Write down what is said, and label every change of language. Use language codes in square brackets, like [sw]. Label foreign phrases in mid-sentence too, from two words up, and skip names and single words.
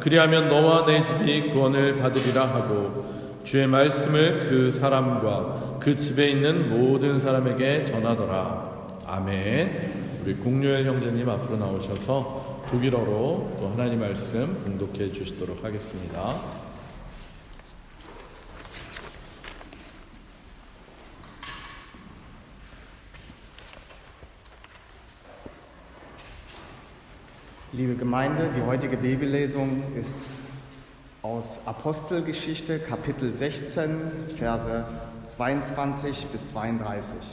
[ko] 그리하면 너와 내 집이 구원을 받으리라 하고 주의 말씀을 그 사람과 그 집에 있는 모든 사람에게 전하더라. 아멘. 우리 공요엘 형제님 앞으로 나오셔서 독일어로 또 하나님 말씀 봉독해 주시도록 하겠습니다. [de] Liebe Gemeinde, die heutige Bibellesung ist aus Apostelgeschichte Kapitel 16, Verse 22 bis 32.